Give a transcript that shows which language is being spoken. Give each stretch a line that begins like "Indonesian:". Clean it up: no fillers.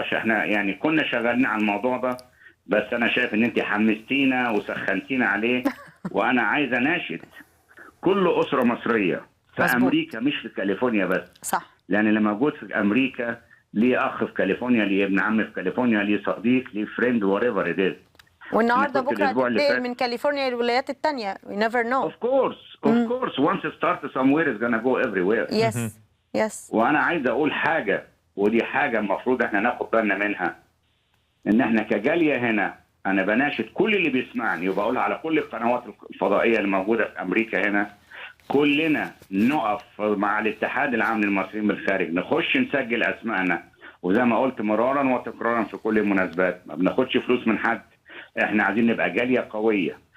Arabic: احنا يعني كنا شغالين على الموضوع ده بس انا شايف ان انت حمستينا وسخنتينا عليه وانا عايز اناشد كل أسرة مصرية في أمريكا مش في كاليفورنيا بس. صح. لأن اللي موجود في أمريكا ليه أخ في كاليفورنيا، ليه ابن عم في كاليفورنيا، ليه صديق، ليه فريند
English: whatever it is.
Arabic: والنهارده بكره هتنتقل من كاليفورنيا للولايات الثانية.
English: We never know. Of course once it starts somewhere it's gonna go everywhere. Yes.
Arabic: وأنا عايز أقول حاجة ودي حاجة المفروض احنا ناخد بالنا منها، إن احنا كجالية هنا أنا بناشد كل اللي بيسمعني وبقولها على كل القنوات الفضائية اللي موجودة في أمريكا هنا، كلنا نقف مع الاتحاد العام للمصريين بالخارج، نخش نسجل أسمائنا، وزي ما قلت مرارا وتكرارا في كل المناسبات ما بناخدش فلوس من حد، احنا عايزين نبقى جالية قوية.